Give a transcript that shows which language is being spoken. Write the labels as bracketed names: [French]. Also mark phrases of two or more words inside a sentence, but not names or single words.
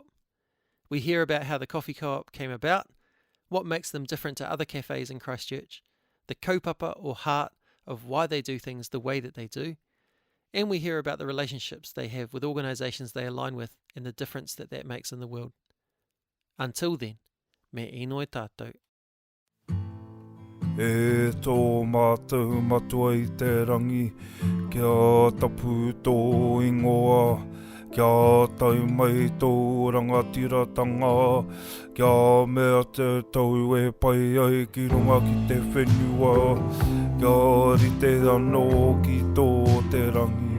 [English] We hear about how the coffee co-op came about, what makes them different to other cafes in Christchurch, the kaupapa or heart of why they do things the way that they do, and we hear about the relationships they have with organisations they align with and the difference that makes in the world. Until then, [Māori] me inoi tātou. E tō mātou matua I te rangi, kia tapu tō ingoa, Kia tau mai tō rangatiratanga, kia mea te tau e pai ai ki runga ki te whenua, kia rite anō ki tō te rangi.